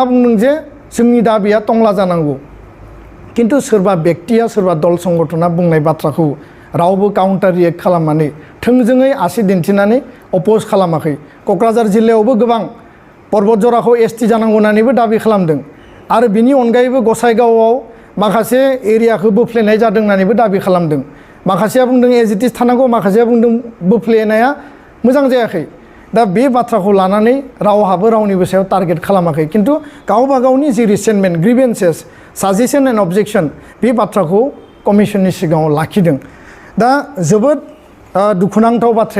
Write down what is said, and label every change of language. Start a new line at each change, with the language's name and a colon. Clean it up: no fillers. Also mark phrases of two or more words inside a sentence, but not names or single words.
Bodo: बुंदों जे जोंनि दाबिया टंला जानांगौ किन्तु सोरबा बेक्तिया सोरबा दल संगठना बुंनाय बाथ्राखौ रावबो
English: counter react
Bodo: खालामनानै थोंजोङै आसि दिन्थिनानै अपोज खालामाखै क'क्राझार जिल्लायावबो गोबां पर्बत जराखौ एसटि जानांगौ होननानैबो दाबि खालामदों आरो बिनि अनगायैबो गसाइगावआव माखासे एरियाखौ बोफ्लेनाय जादों होननानैबो दाबि खालामदों माखासेया बुंदों एज
English: it is
Bodo: थानांगौ माखासेया बुंदों बोफ्लेनाया मोजां जायाखै दा बे बाथ्राखौ लानानै रावहाबो रावनिबो सायाव टारगेट खालामाखै किन्तु गावबा गावनि जि
English: resentment grievances suggestion and objection
Bodo: बे बाथ्राखौ कमिसननि सिगाङाव लाखिदों दा जोबोद दुखुनांथाव बाथ्राया